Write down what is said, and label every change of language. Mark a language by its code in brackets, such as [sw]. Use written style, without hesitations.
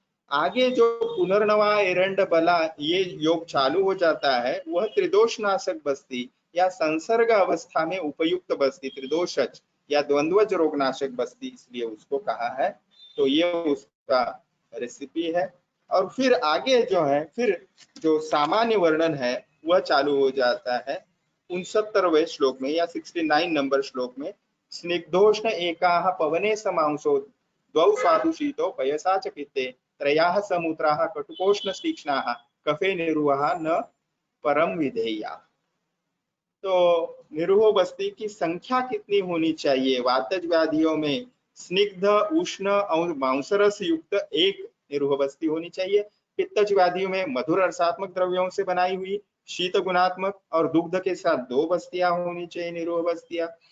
[hi] आगे जो पुनर्नवा एरंड बला ये योग चालू हो जाता है, वह त्रिदोष नाशक बस्ती या संसर्ग अवस्था में उपयुक्त बस्ती, त्रिदोषज या द्वंद्वज रोगनाशक बस्ती इसलिए उसको कहा है। तो ये उसका रेसिपी है। और फिर आगे जो है, फिर जो सामान्य वर्णन है वह चालू हो जाता है 69वें श्लोक में या 69 नंबर श्लोक में। [sa] स्निग्धोष्ण एकाः पवने समांसो द्वौ साधु शीतो पयसा च पित्ते त्रयाः समुद्राः कटुकोष्ण तीक्ष्णाः कफे निरुहा न परम विधेया। [hi] तो निरूह बस्ती की संख्या कितनी होनी चाहिए? वातज व्याधियों में स्निग्ध, उष्ण और मांसरस युक्त एक निरूह बस्ती होनी चाहिए। पित्तज व्याधियों में मधुर रसात्मक द्रव्यों से बनाई हुई शीत गुणात्मक और दुग्ध के साथ 2 बस्तियां होनी चाहिए, निरूह बस्तियां।